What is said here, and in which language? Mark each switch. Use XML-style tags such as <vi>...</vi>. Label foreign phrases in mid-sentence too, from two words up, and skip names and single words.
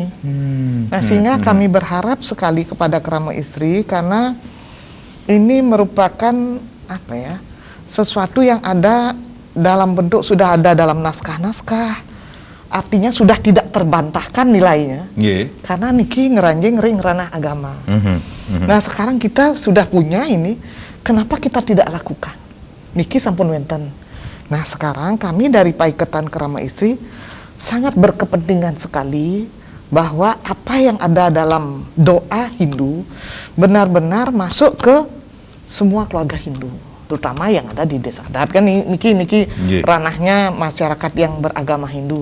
<id>Nah, sehingga kami berharap sekali kepada kerama istri, karena ini merupakan sesuatu yang ada dalam bentuk, sudah ada dalam naskah-naskah. Artinya sudah tidak terbantahkan nilainya.</id> <ban>Karena niki ngeranjing ring ranah agama.</ban> <id>Nah, sekarang kita sudah punya ini, kenapa kita tidak lakukan?</id> <ban>Niki sampun wenten.</ban> <id>Nah, sekarang kami dari Paiketan Kerama Istri sangat berkepentingan sekali bahwa apa yang ada dalam doa Hindu benar-benar masuk ke semua keluarga Hindu, terutama yang ada di desa adat kan niki ranahnya masyarakat yang beragama Hindu.</id>